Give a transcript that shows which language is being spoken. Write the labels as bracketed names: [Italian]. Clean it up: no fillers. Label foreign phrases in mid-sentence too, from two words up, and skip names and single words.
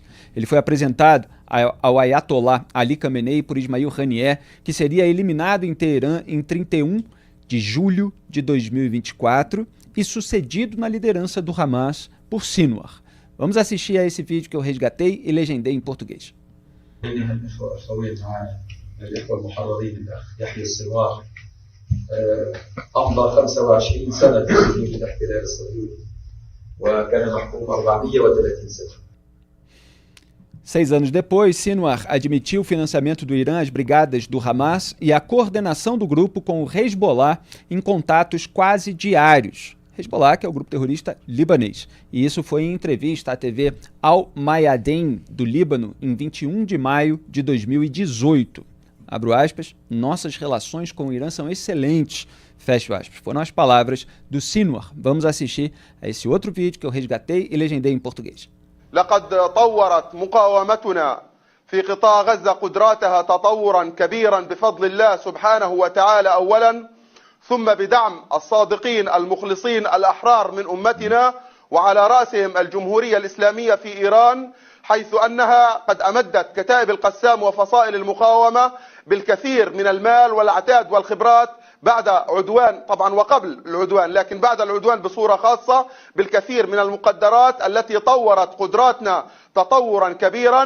[Portuguese] Ele foi apresentado ao Ayatollah Ali Khamenei por Ismail Haniyeh, que seria eliminado em Teherã em 31 de julho de 2024 e sucedido na liderança do Hamas por Sinwar. Vamos assistir a esse vídeo que eu resgatei e legendei em português. [Arabic] أمضى 25 سنة في سجون الاحتلال الصهيوني وكان محكوم 430 سنة. [Portuguese] 6 anos depois, Sinwar admitiu o financiamento do Irã às brigadas do Hamas e a coordenação do grupo com o Hezbollah em contatos quase diários. Hezbollah, que é o grupo terrorista libanês. E isso foi em entrevista à TV Al Mayadeen do Líbano em 21 de maio de 2018. Abro aspas, nossas relações com o Irã são excelentes, fecho aspas. Foram as palavras do Sinwar. Vamos assistir a esse outro vídeo que eu resgatei e legendei em português. [Arabic] لقد طورت مقاومتنا في قطاع غزة قدراتها تطورا كبيرا بفضل الله سبحانه وتعالى أولا ثم بدعم الصادقين المخلصين الأحرار من أمتنا وعلى رأسهم الجمهورية الإسلامية في إيران حيث أنها قد أمدت كتائب القسام وفصائل المقاومة بالكثير من المال والعتاد والخبرات بعد عدوان طبعا وقبل العدوان لكن بعد العدوان بصورة خاصة بالكثير من المقدرات التي طورت قدراتنا تطورا كبيرا.